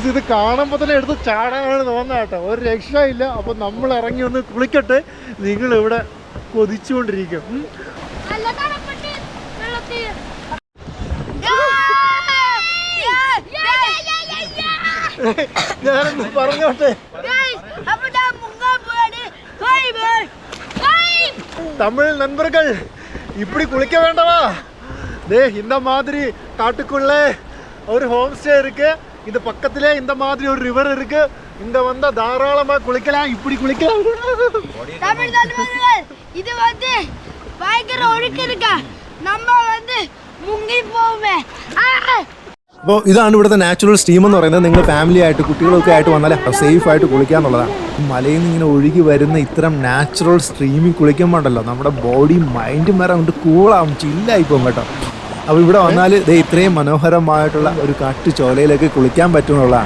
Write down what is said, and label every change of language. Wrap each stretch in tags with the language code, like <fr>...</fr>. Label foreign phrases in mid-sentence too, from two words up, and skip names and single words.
<ml>ഇത് കാണുമ്പോൾ തന്നെ എടുത്ത് ചാടാനാണ് തോന്നുന്നത് കേട്ടോ. ഒരു രക്ഷയില്ല. അപ്പോൾ നമ്മൾ ഇറങ്ങി ഒന്ന് കുളിക്കട്ടെ. നിങ്ങളിവിടെ കൊതിച്ചുകൊണ്ടിരിക്കും. ഞാനൊന്ന് പറഞ്ഞോട്ടെ.</ml> <ta>தமிழ் நண்பர்கள் இப்படி குளிக்க வேண்டாமா? இந்த மாதிரி காட்டுக்குள்ளே ஒரு</ta> <en>home stay</en> <ta>இருக்கு. இந்த பக்கத்திலே இந்த மாதிரி ஒரு ரிவர் இருக்கு. இங்க வந்தா தாராளமா குளிக்கலாம். இப்படி குளிக்கலாம். தமிழ் நண்பர்கள், இது வந்து பயங்கர ஒழுக்கு இருக்கா. நம்ம வந்து</ta> <ml>മുങ്ങി പോവേ. അപ്പോൾ ഇതാണ് ഇവിടുത്തെ</ml> <en>natural steam</en> <ml>എന്ന് പറയുന്നത്. നിങ്ങൾ ഫാമിലി ആയിട്ട് കുട്ടികളൊക്കെ ആയിട്ട് വന്നാൽ സേഫ് ആയിട്ട് കുളിക്കുക എന്നുള്ളതാണ്. മലയിൽ നിന്ന് ഇങ്ങനെ ഒഴുകി വരുന്ന ഇത്തരം</ml> <en>natural streamil</en> <ml>കുളിക്കുമ്പോൾ ഉണ്ടല്ലോ നമ്മുടെ</ml> <en>body mindum</en> <ml>വരെ കൊണ്ട് കൂളാവും, ചില്ലായിപ്പോകും കേട്ടോ. അപ്പോൾ ഇവിടെ വന്നാൽ ഇത്രയും മനോഹരമായിട്ടുള്ള ഒരു കാട്ടുചോലയിലേക്ക് കുളിക്കാൻ പറ്റുമെന്നുള്ളതാണ്.</ml>